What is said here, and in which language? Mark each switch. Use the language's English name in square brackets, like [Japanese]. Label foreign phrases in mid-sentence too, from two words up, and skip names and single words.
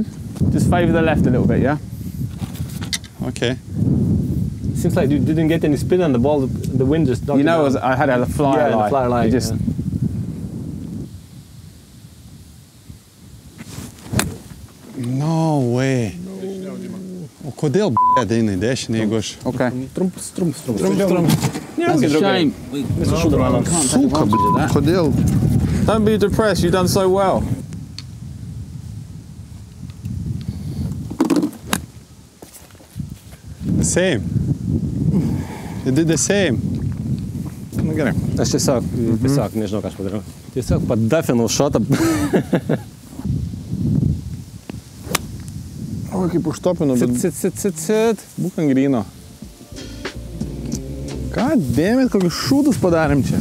[English] Just favour the left a little bit, yeah? Okay. Seems like you didn't get any spin on the ball. The wind just knocked You know, it down. I had a flyer lie. The flyer lie. You just, No way. [Lithuanian] O kodėl eina į dešinę, jeigu aš... [English] Okay. Trumps. Yeah, it's a shame. [Lithuanian] Suka, kodėl? [English] Don't be depressed, you've done so well. The same. You did the same. [Lithuanian] Na gerai. Aš tiesiog, nežinau, ką aš padariau. Tiesiog padafinau šotą. O, kaip užtopinu, bet Sit. būk ant gryno. Ką dėmėt, kokius šūdus padarėm čia?